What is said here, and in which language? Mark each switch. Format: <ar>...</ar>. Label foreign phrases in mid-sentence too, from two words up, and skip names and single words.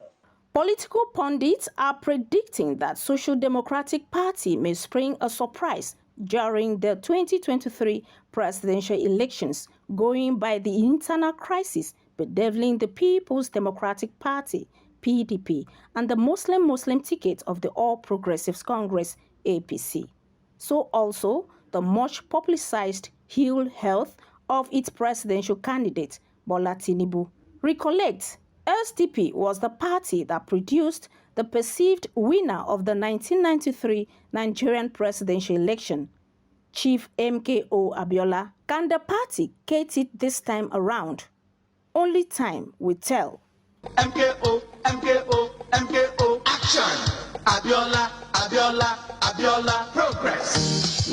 <en>Political pundits are predicting that Social Democratic Party may spring a surprise during the 2023 presidential elections, going by the internal crisis bedeviling the People's Democratic Party, PDP, and the Muslim ticket of the All Progressives Congress, APC. So also the much publicized ill health of its presidential candidate, Bola Tinubu. Recollect, SDP was the party that produced the perceived winner of the 1993 Nigerian presidential election, Chief MKO Abiola. Can the party get it this time around? Only time will tell. MKO, MKO, MKO, action! Abiola, Abiola, Abiola, progress.</en>